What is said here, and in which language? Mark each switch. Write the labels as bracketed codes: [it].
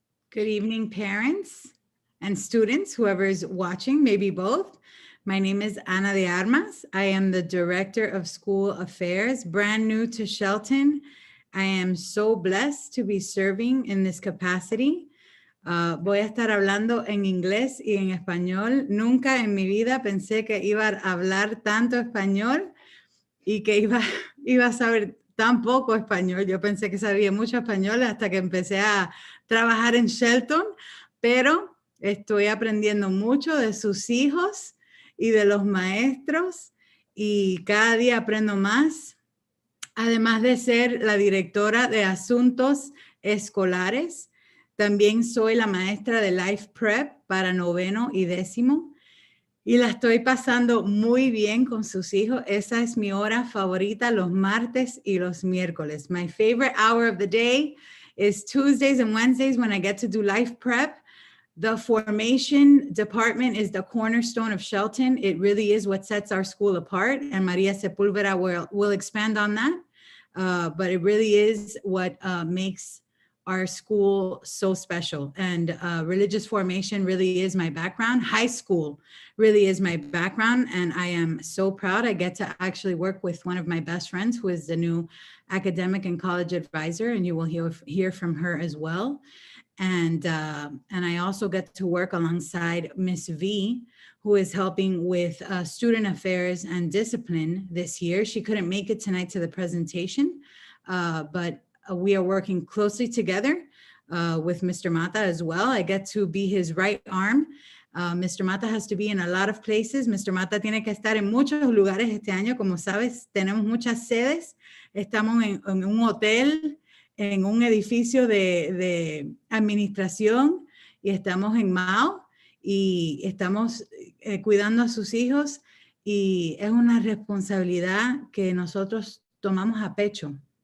[en] Good evening, parents and students, whoever is watching, maybe both. My name is Ana de Armas. I am the Director of School Affairs, brand new to Shelton. I am so blessed to be serving in this capacity. [es] Voy a estar hablando en inglés y en español. Nunca en mi vida pensé que iba a hablar tanto español y que iba a saber tan poco español. Yo pensé que sabía mucho español hasta que empecé a trabajar en Shelton, pero estoy aprendiendo mucho de sus hijos y de los maestros y cada día aprendo más. Además de ser la directora de asuntos escolares, también soy la maestra de Life Prep para 9º y 10º. Y la estoy pasando muy bien con sus hijos. Esa es mi hora favorita, los martes y los miércoles. [en] My favorite hour of the day is Tuesdays and Wednesdays when I get to do Life Prep. The formation department is the cornerstone of Shelton. It really is what sets our school apart. And Maria Sepulveda will expand on that. But it really is what makes our school so special. And religious formation really is my background. High school really is my background. And I am so proud I get to actually work with one of my best friends who is the new academic and college advisor. And you will hear from her as well. And I also get to work alongside Miss V, who is helping with student affairs and discipline this year. She couldn't make it tonight to the presentation, but we are working closely together with Mr. Mata as well. I get to be his right arm. Mr. Mata has to be in a lot of places. Mr. [es] Mata tiene que estar en muchos lugares este año. Como sabes, tenemos muchas sedes. Estamos en un hotel, en un edificio de administración, y estamos en Mao, y estamos cuidando a sus hijos, y es una responsabilidad que nosotros tomamos a pecho.